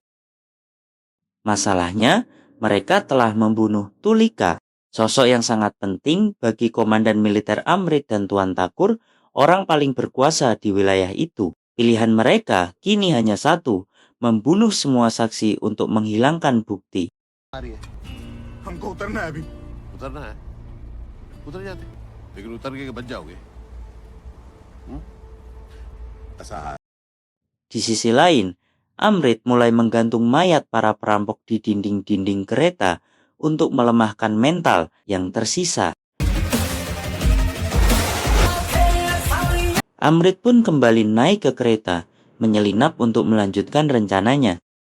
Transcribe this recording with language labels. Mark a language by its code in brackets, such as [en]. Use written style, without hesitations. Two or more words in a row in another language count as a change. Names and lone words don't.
[id] Masalahnya, mereka telah membunuh Tulika, sosok yang sangat penting bagi komandan militer Amrit dan Tuan Takur, orang paling berkuasa di wilayah itu. Pilihan mereka kini hanya satu, membunuh semua saksi untuk menghilangkan bukti. [hi] हमको उतरना है अभी। उतरना है उतर जाते लेकिन उतर के बच जाओगे ऐसा है। [id] Di sisi lain, Amrit mulai menggantung mayat para perampok di dinding-dinding kereta untuk melemahkan mental yang tersisa. Amrit pun kembali naik ke kereta, menyelinap untuk melanjutkan rencananya.